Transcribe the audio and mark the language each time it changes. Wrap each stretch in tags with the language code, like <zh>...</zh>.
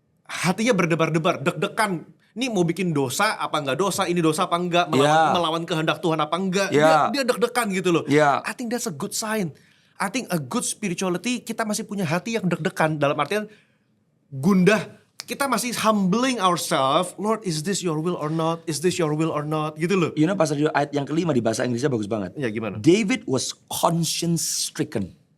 <id>Hatinya berdebar-debar, deg-degan. Ini mau bikin dosa apa enggak dosa, ini dosa apa enggak, melawan kehendak Tuhan apa enggak.</id> <en>Yeah.</en> <id>Dia deg-degan gitu loh.</id> <en>Yeah. I think that's a good sign. I think a good spirituality,</en> <id>kita masih punya hati yang deg-degan. Dalam artian gundah, kita masih</id> <en>humbling ourselves. Lord, is this your will or not? Is this your will or not?</en> <id>Gitu loh. You know pasal ayat yang kelima di bahasa Inggrisnya bagus banget. Ya gimana?</id> <en>David was conscience stricken.</en>